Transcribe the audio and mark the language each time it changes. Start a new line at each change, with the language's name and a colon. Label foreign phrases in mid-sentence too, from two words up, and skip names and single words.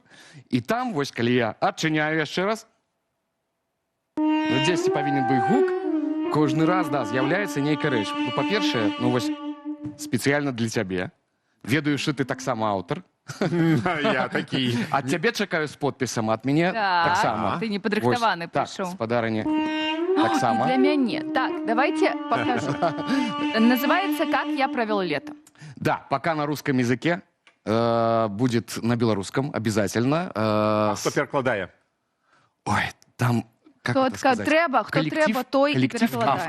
Belarusian: І там, вось, калі я адчыняю яшчэ раз, дзесьці павінен быць гук, кожны раз, з'яўляецца нейкая рэч. Па-першае, вось, спецыяльна для цябе. Ведаю, што ты таксама аўтар. Я такі. Ад цябе чакаю з подпісам, ад мяне таксама. Ты не падрыхтаваны прыйшоў. Так, спадарыня. Таксама. Для мяне.
Russian: Так, давайте покажу. Называется «Как я провел лето». Да, пока на русском языке, будет на белорусском обязательно. Кто перекладает? Ой, там, как кто это сказать? Кто треба, той и коллектив перекладает.